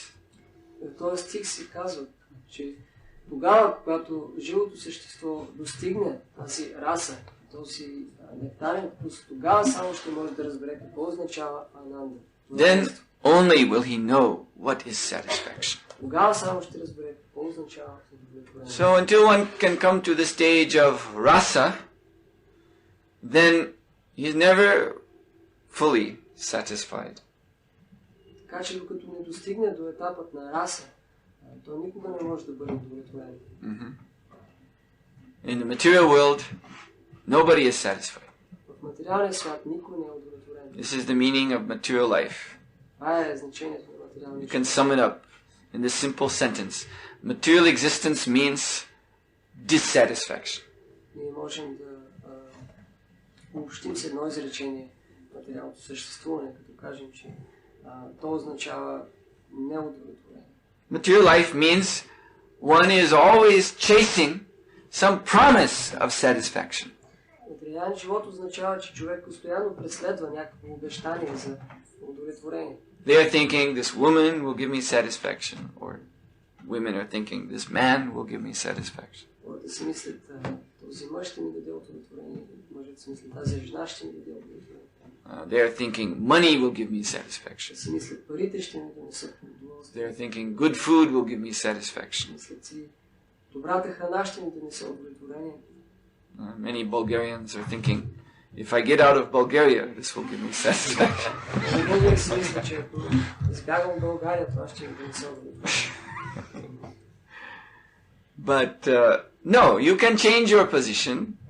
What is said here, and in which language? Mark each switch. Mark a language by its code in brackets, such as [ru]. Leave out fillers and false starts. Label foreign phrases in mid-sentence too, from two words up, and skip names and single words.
[bg] В този стих се казва, че тогава, когато живото същество достигне тази раса, този нектарен вкус, тогава само ще може да разбере какво означава ананда. [en] only will he know what is satisfaction. [bg] Тогава само ще разбере какво означава удовлетворение. [en] So until one can come to the stage of rasa, then he is never fully satisfied. [bg] Така че докато не достигне до етапът на раса, то никога не може да бъде удовлетворен. [en] In the material world, nobody is satisfied. [bg] В материалния свят никой не е удовлетворен. [en] This is the meaning of material life. [bg] Това е значението на материалния [en] You [bg] свят. [en] can sum it up in this simple sentence. Material existence means dissatisfaction. [bg] Ние можем да обобщим с едно изречение материалното съществуване, като кажем, че то означава неудовлетворение. [en] Material life means one is always chasing some promise of satisfaction. [bg] Материален живот означава, че човек постоянно преследва някакво обещание за удовлетворение. [en] They are thinking this woman will give me satisfaction, or women are thinking this man will give me satisfaction. [bg] Хората си мислят, този мъж ще ми даде удовлетворение, мъжът си мислят, тази жена ще ми даде удовлетворение. [en] They are thinking money will give me satisfaction. [bg] Си мислят, парите ще ми донесат удоволствие. [en] They are thinking good food will give me satisfaction. [bg] Мислят си, добрата храна ще ми донесе удовлетворение. [en] Many Bulgarians are thinking, if I get out of Bulgaria, this will give me satisfaction. [bg] Българи си мислят, че ако избягам в България, това ще ми донесе удовлетворение. [en] But no, you can change your position.